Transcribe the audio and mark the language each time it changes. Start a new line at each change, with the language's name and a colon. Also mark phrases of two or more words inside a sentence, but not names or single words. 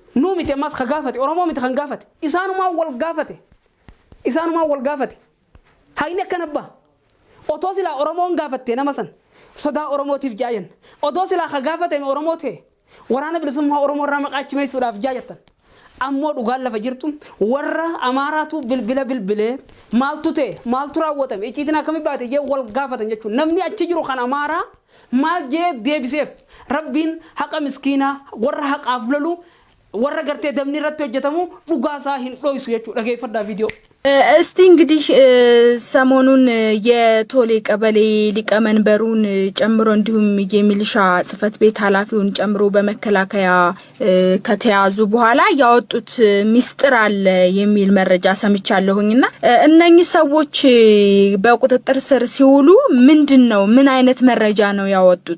Oromo: Nuu miti ammas ka gaafate oromoo miti kan gaafate isaanumaan wal gaafate hayni akkana abbaa otoo silaa oromoon gaafatte nama san sodaa oromootiif jaayan otoo silaa ka gaafatame oromoo ta'e waraana bilisummaa oromoo irraa maqaachimeessuudhaaf jaayattan ammoo dhugaan lafa jirtu warra amaaraatu bilbilee maaltu ta'e maaltu raawwatame icciitiin akkamii baate jee wal gaafatan jechuudha. Namni achi jiru kan amaaraa maal jee deebiseef rabbiin haqa miskiinaa warra haqaaf lolu warra gartee damni irratti hojjetamu dhugaasaa hin dhoysu jechuudha. Dhageeffadhaa ቪዲዮ
Amharic: እስቲ እንግዲህ ሰሞኑን የቶሌ ቀበሌ ሊቀመንበሩን ጨምሮ እንዲሁም የሚሊሻ ጽፈት ቤት ኃላፊውን ጨምሮ በመከላከያ ከተያዙ በኋላ ያወጡት ሚስጥር አለ የሚል መረጃ ሰምቻለሁኝና እነኚህ ሰዎች በቁጥጥር ስር ሲውሉ ምንድነው ምን አይነት መረጃ ነው ያወጡት?